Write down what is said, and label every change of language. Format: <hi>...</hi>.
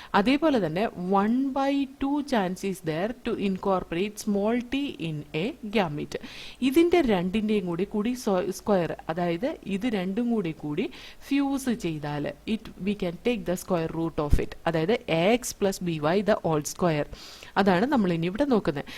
<ml>അതേപോലെ തന്നെ</ml> <en>1/2 chance is there to incorporate small t in a gamete.</en> <ml>ഇതിന്റെ രണ്ടിന്റെയും കൂടി സ്ക്വയർ, അതായത് ഇത് രണ്ടും കൂടി ഫ്യൂസ് ചെയ്താൽ</ml> <en>we can take the square root of it.</en> <ml>അതായത്</ml> <en>ax plus by the whole square.</en> <ml>അതാണ് നമ്മൾ ഇനി ഇവിടെ നോക്കുന്നത്.</ml>